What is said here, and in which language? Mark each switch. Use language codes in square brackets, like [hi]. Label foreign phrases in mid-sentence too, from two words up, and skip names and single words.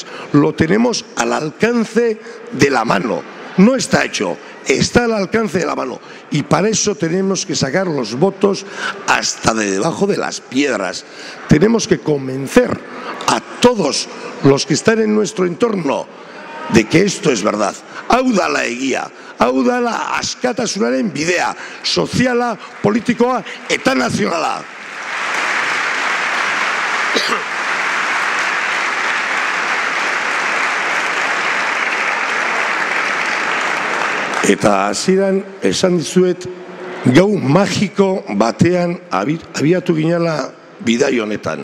[es] Lo tenemos al alcance de la mano. No está hecho, está al alcance de la mano. Y para eso tenemos que sacar los votos hasta de debajo de las piedras. Tenemos que convencer a todos los que están en nuestro entorno de que esto es verdad. [eu] Hau da la egia, hau da la askatasunaren bidea, soziala, politikoa eta nazionala. Eta hasieran esan dizuet gau magiko batean abiatu ginela bidai honetan.